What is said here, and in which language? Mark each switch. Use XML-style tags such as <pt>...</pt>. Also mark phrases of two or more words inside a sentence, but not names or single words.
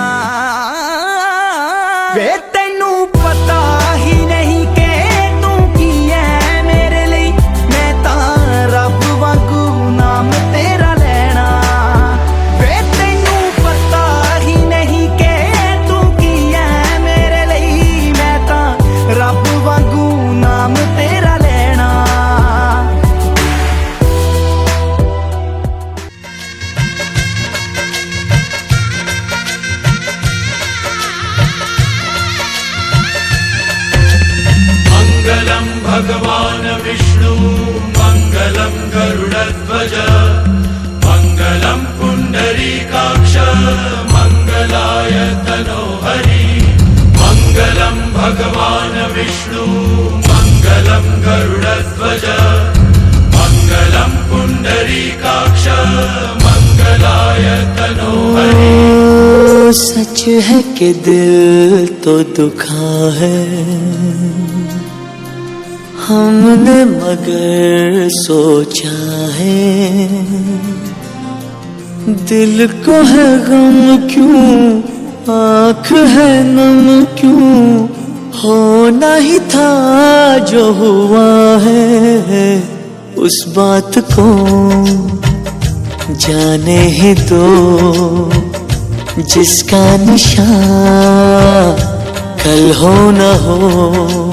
<pa>ਵੇ ਤੈਨੂੰ ਪਤਾ ਹੀ ਨਹੀਂ ਕਿ ਤੂੰ ਕੀ ਹੈਂ ਮੇਰੇ ਲਈ, ਮੈਂ ਤਾਂ ਰੱਬ ਵਾਂਗੂ ਨਾਮ ਤੇਰਾ ਲੈਣਾ। ਵੇ ਤੈਨੂੰ ਪਤਾ ਹੀ ਨਹੀਂ ਕਿ ਤੂੰ ਕੀ ਹੈਂ ਮੇਰੇ ਲਈ, ਮੈਂ ਤਾਂ ਰੱਬ ਵਾਂਗੂ ਨਾਮ ਤੇਰਾ ਲੈਣਾ।</pa> <sa>मंगलम भगवान विष्णु, मंगलम गरुड़ध्वज, मंगलम पुंडरीकाक्ष, मंगलाय तनोहरि। मंगलम भगवान विष्णु, मंगलम गरुड़ध्वज, मंगलम पुंडरीकाक्ष, मंगलाय तनोहरि।</sa> <hi>सच है कि दिल तो दुखा है हमने, मगर सोचा है दिल को है गम क्यों, आँख है नम क्यों, होना ही था जो हुआ है, उस बात को जाने ही दो जिसका निशान कल हो न हो।</hi>